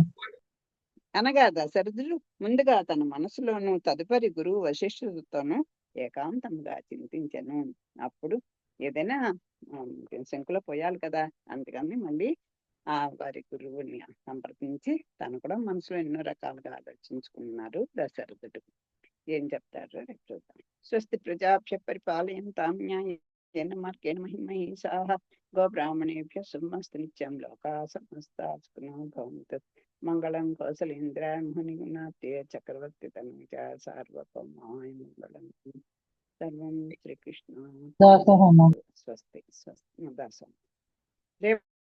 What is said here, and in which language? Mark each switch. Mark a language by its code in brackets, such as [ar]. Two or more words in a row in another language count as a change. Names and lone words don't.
[te] అనగా దశరథుడు ముందుగా తన మనసులోను తదుపరి గురువు వశిష్ఠుడితోనూ ఏకాంతంగా చింతించను. అప్పుడు ఏదైనా శంకులో పోయాలి కదా, అందుకని మళ్ళీ వారి గురువుని సంప్రదించి తను కూడా మనసులో ఎన్నో రకాలుగా ఆలోచించుకున్నారు దశరథుడు. ఏం చెప్తారు చూద్దాం. [sa] స్వస్తి ప్రజాభ్య పరిపాలయంతాం న్యాయేన మార్గేణ మహిమహీషాః గోబ్రాహ్మణేభ్యః శుభమస్తు నిత్యం లోకాః సమస్తాః సుఖినో భవంతు. మంగళం కౌసలేంద్రాయ మునిగుణాతే చక్రవర్తి తనూజ సార్వభౌమాయ మంగళం. సర్వం శ్రీకృష్ణ. స్వస్తి స్వస్తి దాసం.